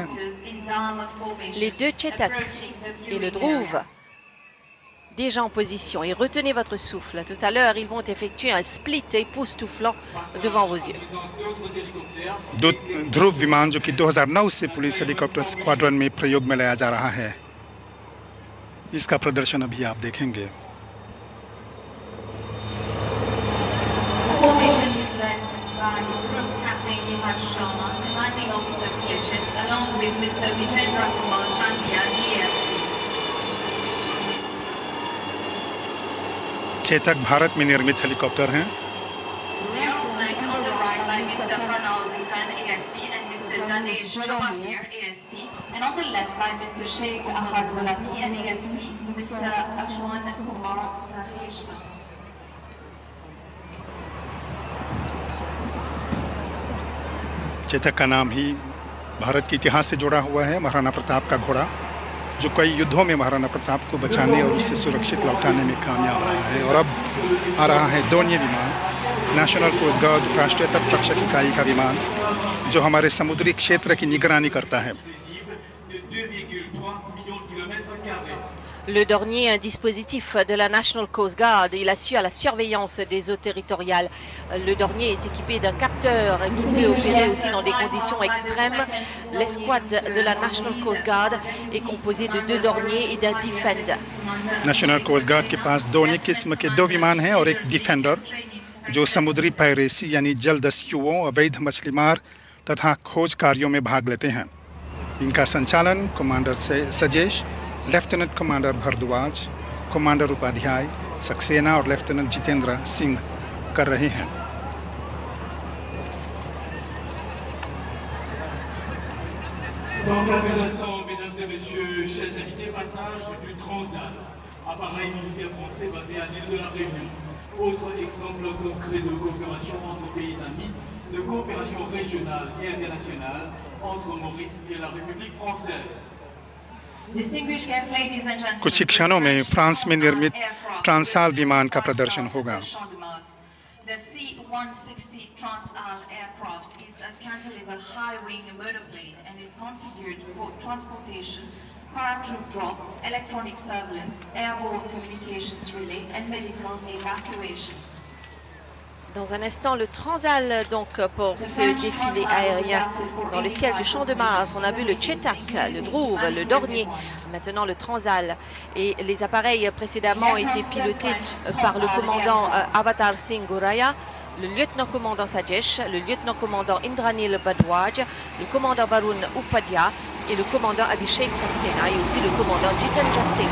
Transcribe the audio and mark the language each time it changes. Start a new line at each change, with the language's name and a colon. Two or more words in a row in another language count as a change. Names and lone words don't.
French: Les 2 Chetak et le Dhruv déjà en position et retenez votre souffle. Tout à l'heure, ils vont effectuer un split époustouflant devant vos yeux.
Hindi: 2 ध्रुव विमान जो कि 2009 से पुलिस हेलीकॉप्टर स्क्वाड्रन में प्रयोग में लाया जा रहा है, इसका प्रदर्शन अभी आप देखेंगे।
English: Formation is led by Group Captain Nihar Sharma, Commanding Officer CHS, along with Mr. Vijendra Kumar Chandia, DSP.
Hindi: चेतक भारत में निर्मित हेलीकॉप्टर हैं।
English: They are flanked on the right by Mr. Pranal Dukhan, ASP, and Mr. Danesh Jawahir, ASP, and on the left by Mr. Sheikh Ahad Walaki, and ASP, Mr. Ashwan Kumar Saheshna.
Hindi: चेतक का नाम ही भारत के इतिहास से जुड़ा हुआ है। महाराणा प्रताप का घोड़ा जो कई युद्धों में महाराणा प्रताप को बचाने और उससे सुरक्षित लौटाने में कामयाब रहा है। और अब आ रहा है डोनिये विमान, नेशनल कोस्ट गार्ड राष्ट्रीय तट रक्षक इकाई का विमान, जो हमारे समुद्री क्षेत्र की निगरानी करता है।
French: Le Dornier, un dispositif de la National Coast Guard, il assure à la surveillance des eaux territoriales. Le Dornier est équipé d'un capteur qui peut opérer aussi dans des conditions extrêmes. L'escouade de la National Coast Guard est composée de 2 Dorniers et d'un Defender.
Hindi: नेशनल कोस्ट गार्ड के पास दोनों किस्म के 2 विमान हैं और एक डिफेंडर जो समुद्री पायरेसी यानी जल दस्युओं, अवैध मछलीमार तथा खोज कार्यों में भाग लेते हैं। इनका संचालन कमांडर सजेश, लेफ्टिनेंट कमांडर भरद्वाज, कमांडर उपाध्याय सक्सेना और लेफ्टिनेंट जितेंद्र सिंह कर रहे हैं।
French: Dans quelques instants, mesdames et messieurs, chers invités, passage du Transal, appareil militaire français basé à l'île de la Réunion. Autre exemple concret de coopération entre pays amis, de coopération régionale et internationale entre Maurice et la République française.
Hindi: कुछ ही क्षणों में फ्रांस में निर्मित ट्रांसाल विमान का प्रदर्शन होगा।
English: The C-160 Transall aircraft is a cantilever high-wing monoplane and is configured for transportation, paratroop drop, electronic surveillance, airborne communications relay and medical evacuation.
French: Dans un instant, le Transall donc pour ce défilé aérien dans le ciel du Champ de Mars. On a vu le Chetak, le Dhruv, le Dornier, maintenant le Transall. Et les appareils précédemment étaient pilotés par le commandant Avatar Singh Goraya, le lieutenant-commandant Sajesh, le lieutenant-commandant Indranil Bhardwaj, le commandant Varun Upadhyay et le commandant Abhishek Saxena et aussi le commandant Jitendra Singh.